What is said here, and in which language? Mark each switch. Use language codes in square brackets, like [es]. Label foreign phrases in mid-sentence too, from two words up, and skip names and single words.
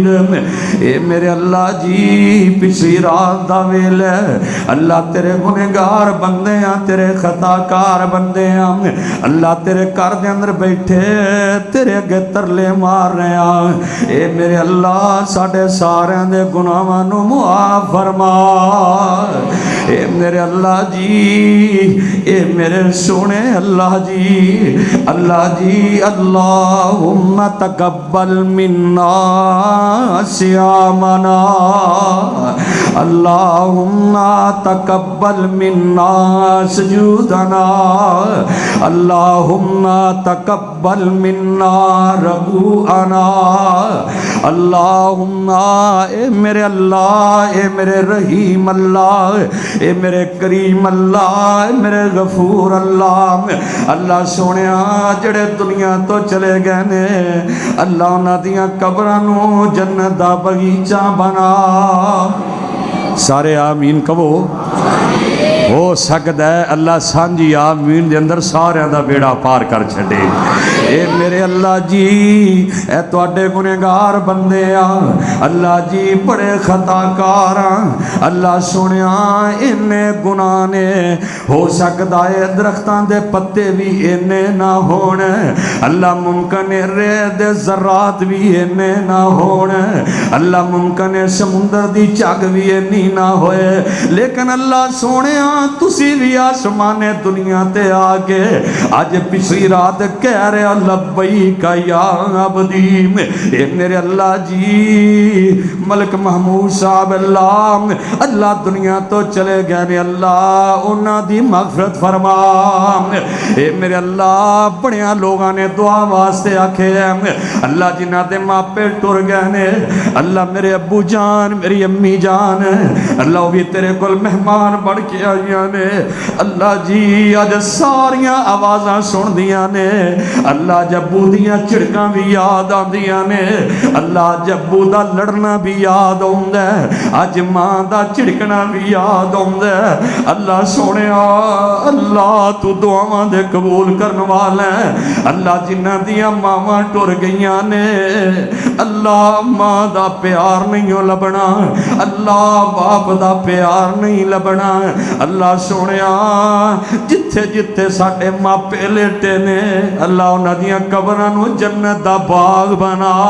[pa] اے میرے اللہ جی پچھلی رات دا ویلے اللہ تیرے گنہگار بندے ہیں، تیرے خطا کار بندے ہیں، اللہ تیرے گھر دے اندر بیٹھے تیرے اگے ترلے مار رہے ہیں۔ اے میرے اللہ ساڈے سارے دے گناہاں نو معاف فرما۔ اے میرے اللہ جی، اے میرے سونے اللہ جی، اللہ جی [ar] اللہم تقبل منا صیامنا، اللہم تقبل منا سجودنا، اللہم تقبل منا رکوعنا، [pa] اللہم اے میرے اللہ، اے میرے رحیم اللہ، اے میرے کریم اللہ، اے میرے غفور اللہ، اللہ سونیا جڑے دنیا تو چلے گئے نے اللہ انہاں دیاں قبراں نو جنت دا باغیچہ بنا۔ سارے آمین کہو۔ ہو سکتا ہے اللہ سانجی آمین دے اندر سارے دا بیڑا پار کر چھڑے۔ اے میرے اللہ جی اے تواڈے گنہگار بندے آں، اللہ جی بڑے خطا کار آں، اللہ سنیا انے گناہ نے ہو سکتا ہے درختاں دے پتے بھی انے نہ ہون، اللہ ممکن ہے ریت دے ذرات بھی انے نہ ہون، اللہ ممکن ہے سمندر دی چاک بھی انی نہ ہوئے، لیکن اللہ سنیا تسی بھی آسمان دنیا تے آگے آج پچھلی رات کہہ رہے [ar] لبیک یا عبدی۔ [pa] اے میرے اللہ جی ملک محمود صاحب اللہ دنیا تو چلے گئے نے، اللہ انہاں دی مغفرت فرما۔ اے میرے اللہ بڑیاں لوگاں نے دعا واسطے آکھے اللہ جنہاں دے ماپے ٹر گئے نے، اللہ میرے ابو جان میری امی جان اللہ وہ بھی تیرے کل مہمان بڑھ کے آئیاں نے، اللہ جی آج ساریاں آوازاں سن دیاں نے، اللہ جبو دیاں چڑکاں بھی یاد آن دیاں نے، اللہ جبو دا لڑنا بھی یاد آن دے، آج ماں دا چڑکنا بھی یاد آن دے، اللہ سونے اللہ تو دعاواں دے قبول کرن والا ہے، اللہ جنہ دیاں ماں ٹر گئیاں نے، اللہ ماں دا پیار نہیں لبنا، اللہ باپ دا پیار نہیں لبنا، اللہ سونیا جتھے جتھے ساڈے ماپے لیٹے نے اللہ انہاں دیاں قبراں نو جنت دا باغ بنا۔